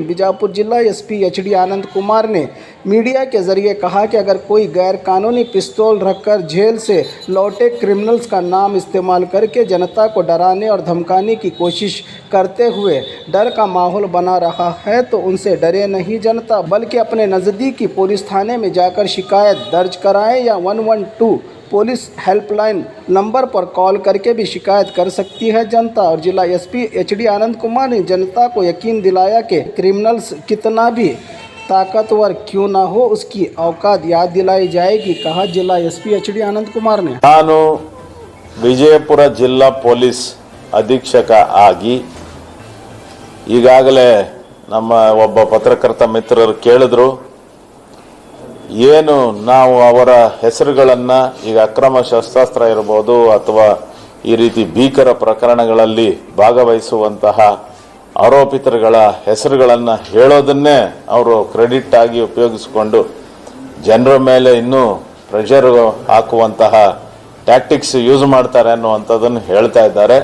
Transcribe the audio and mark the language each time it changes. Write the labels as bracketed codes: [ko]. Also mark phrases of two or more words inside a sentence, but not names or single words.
[hi] बीजापुर जिला एसपी HD आनंद कुमार ने मीडिया के जरिए कहा कि अगर कोई गैर कानूनी पिस्तौल रखकर जेल से लौटे क्रिमिनल्स का नाम इस्तेमाल करके जनता को डराने और धमकाने की कोशिश करते हुए डर का माहौल बना रहा है तो उनसे डरे नहीं जनता, बल्कि अपने नज़दीकी पुलिस थाने में जाकर शिकायत दर्ज कराएं या 112 [en] police helpline number [hi] पर कॉल करके भी शिकायत कर सकती है जनता। और जिला एसपी HD आनंद कुमार ने जनता को यकीन दिलाया कि क्रिमिनल्स कितना भी ताकतवर क्यों ना हो उसकी औकात याद दिलाई जाएगी, कहा जिला एसपी HD आनंद कुमार ने। [kn] ನಾನು ವಿಜಯಪುರ ಜಿಲ್ಲಾ ಪೊಲೀಸ್ ಅಧೀಕ್ಷಕ ಆಗಿ ಈಗಾಗಲೇ ನಮ್ಮ ಒಬ್ಬ ಪತ್ರಕರ್ತ ಮಿತ್ರರು ಕೇಳಿದ್ರು, ಏನು ನಾವು ಅವರ ಹೆಸರುಗಳನ್ನು ಈಗ ಅಕ್ರಮ ಶಸ್ತ್ರಾಸ್ತ್ರ ಇರಬಹುದು ಅಥವಾ ಈ ರೀತಿ ಭೀಕರ ಪ್ರಕರಣಗಳಲ್ಲಿ ಭಾಗವಹಿಸುವಂತಹ ಆರೋಪಿತರುಗಳ ಹೆಸರುಗಳನ್ನು ಹೇಳೋದನ್ನೇ ಅವರು ಕ್ರೆಡಿಟ್ ಆಗಿ ಉಪಯೋಗಿಸಿಕೊಂಡು ಜನರ ಮೇಲೆ ಇನ್ನೂ ಪ್ರೆಷರ್ ಹಾಕುವಂತಹ [en] tactics use [kn] ಮಾಡ್ತಾರೆ ಅನ್ನುವಂಥದ್ದನ್ನು ಹೇಳ್ತಾ ಇದ್ದಾರೆ.